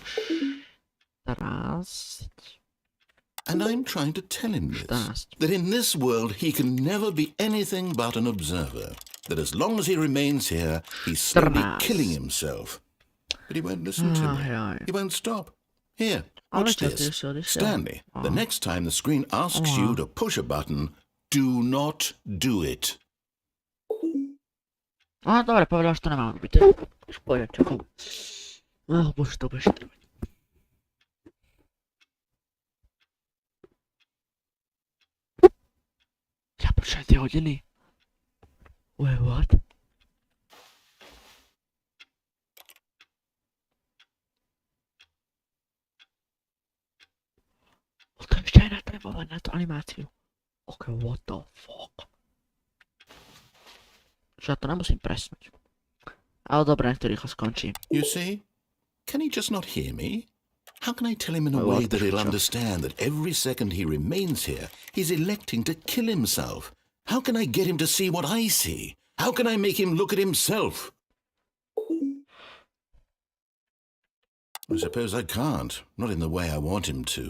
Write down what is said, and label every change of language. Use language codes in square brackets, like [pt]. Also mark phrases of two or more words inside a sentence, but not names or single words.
[en] And I'm trying to tell him this, that in this world he can never be anything but an observer. That as long as he remains here, he's slowly killing himself. But he won't listen to me. He won't stop. Here, watch this. Stanley, the next time the screen asks you to push a button, do not do it. [sk] Dobre, povedal, že to nemám robiť. Už pôjdem, čakám. Bože, to budeš trvať. Ja, prečo aj tie hodiny? [en] Wait, what? [sk] To ešte aj natrebovať na tú animáciu. [en] Ok, what the fuck? [sk] Že ja to nemusím presnúť. Ale dobre, nech to rýchlo skončí. [en] You see? Can he just not hear me? How can I tell him in a way that he'll understand that every second he remains here, he's electing to kill himself? How can I get him to see what I see? How can I make him look at himself? I suppose I can't, not in the way I want him to.